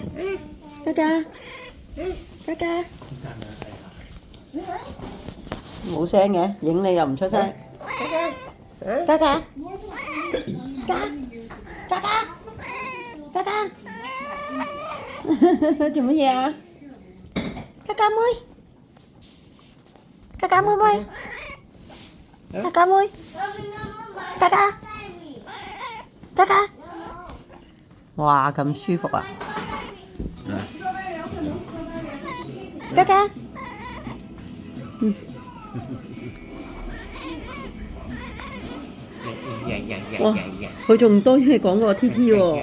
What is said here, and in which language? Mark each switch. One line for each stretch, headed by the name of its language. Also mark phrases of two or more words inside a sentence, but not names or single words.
Cantonese: Ca ca. Ca ca. 冇聲嘅，影你又唔出聲。ca ca. Ca. Ca ca. Ca ca. 做乜嘢啊？ca ca妹。ca ca妹妹。ca ca妹。ca ca. ca ca. 哇，咁舒服啊 ！ca ca。哇！佢仲多嘢講過 T T 喎。